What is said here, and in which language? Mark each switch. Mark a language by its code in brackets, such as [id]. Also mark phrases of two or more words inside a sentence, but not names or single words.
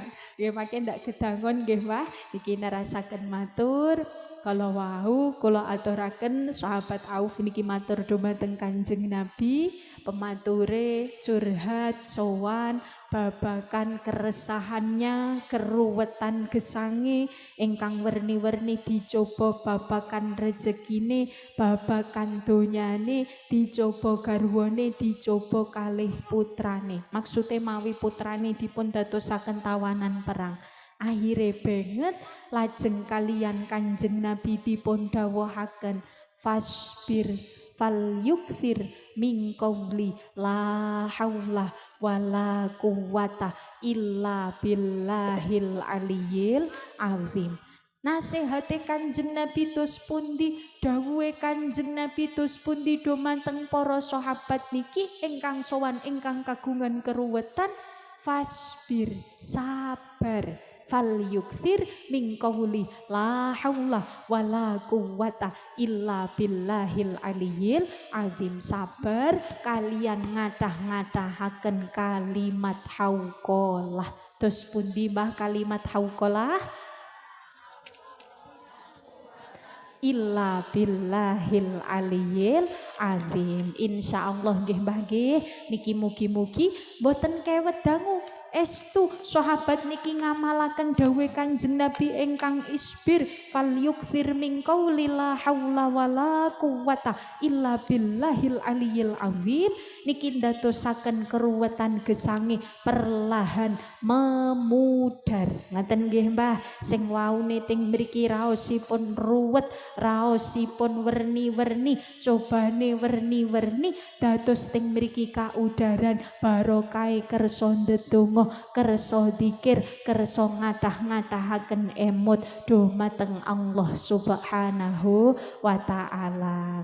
[jv] Nggih makin ndak kedangon nggih Mbah, niki nerasaken matur kalau wau kula aturaken sahabat Auf niki matur dumateng Kanjeng Nabi, pemature curhat sowan babakan keresahannya, keruwetan gesange ingkang werni-werni dicoba babakan rezekine, babakan donyane dicoba garwane, dicoba kalih putrane. Maksude mawi putrane dipun dadosaken tawanan perang. Akhire banget lajeng kalian Kanjeng Nabi dipun dawuhaken [ar] فاصبر فليكثر من قول لا حول ولا قوة إلا بالله العلي العظيم. [jv] Nasihate Kanjeng Nabi tus pundi, dawuhe Kanjeng Nabi tus pundi dumateng para sahabat niki ingkang sowan ingkang kagungan keruwetan. [ar] فاصبر صبر فليكثر من قول لا حول ولا قوة إلا بالله العلي العظيم. [jv] Sabar kalian ngadah-ngadahaken kalimat hauqalah. Terus pundi Mbah kalimat hauqalah? [ar] إلا بالله العلي العظيم. [jv] Insyaallah nggih Mbah nggih niki mugi-mugi boten kewet dangu estu sahabat niki ngamalaken dawuh Kanjeng Nabi ingkang [ar] اصبر فليكثر من قول لا حول ولا قوة إلا بالله العلي العظيم. [jv] Niki ndadosaken keruwetan gesange perlahan memudar. Ngaten nggih Mbah, sing waune teng mriki raosipun ruwet, raosipun werni-werni, cobane werni-werni dados teng mriki kaudaran barokah kersa ndedonga, kersa zikir, kersa ngadah-ngadahaken emut dumateng Allah [ar] سبحانه وتعالى.